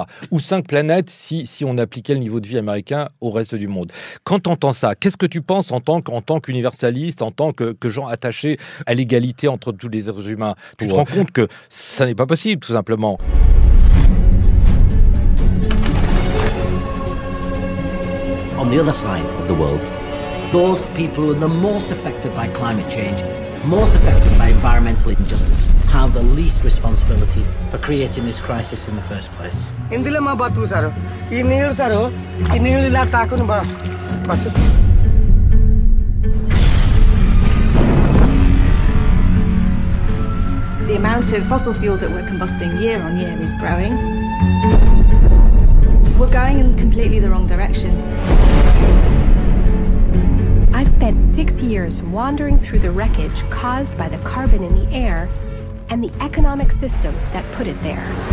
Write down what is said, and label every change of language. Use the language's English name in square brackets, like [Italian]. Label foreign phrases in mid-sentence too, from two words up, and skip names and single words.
[French] Ou 5 planètes si on appliquait le niveau de vie américain au reste du monde. Quand tu entends ça, qu'est-ce que tu penses en tant qu'universaliste, en tant que gens attachés à l'égalité entre tous les êtres humains? Tu te rends compte que ça n'est pas possible, tout simplement. [English] On the other side of the world, those people who are the most affected by climate change, most affected by environmental injustice, have the least responsibility for creating this crisis in the first place. Indila batu saro, inil saro, inil la takun ba batu. The amount of fossil fuel that we're combusting year on year is growing. We're going in completely the wrong direction. I've spent 6 years wandering through the wreckage caused by the carbon in the air and the economic system that put it there.